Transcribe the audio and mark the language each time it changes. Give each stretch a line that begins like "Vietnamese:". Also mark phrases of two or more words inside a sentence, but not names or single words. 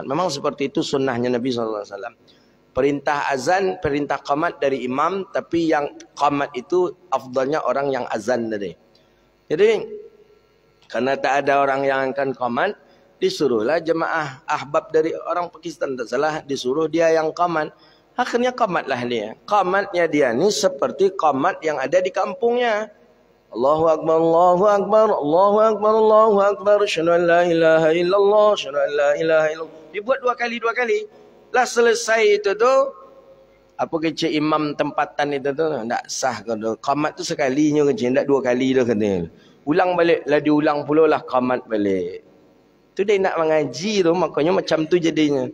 Malay: Memang seperti itu sunnahnya Nabi SAW. Perintah azan, perintah qamat dari imam, tapi yang qamat itu afdalnya orang yang azan tadi. Jadi, karena tak ada orang yang akan qamat, disuruhlah jemaah ahbab dari orang Pakistan, tak salah, disuruh dia yang qamat. Akhirnya qamatlah dia. Qamatnya dia ni seperti qamat yang ada di kampungnya.
Arabic: الله أكبر، الله أكبر، الله أكبر، الله أكبر، أشهد أن لا إله إلا الله، أشهد أن لا إله إلا الله.
Malay: Dibuat 2 kali. Lah selesai itu tu, apa kecil imam tempatan itu tu, tak sah kata. Qamat tu sekalinya kecil, tak 2 kali dah kata. Ulang balik, lah diulang pula lah qamat balik. Tu dia nak mengaji tu, makanya macam tu jadinya.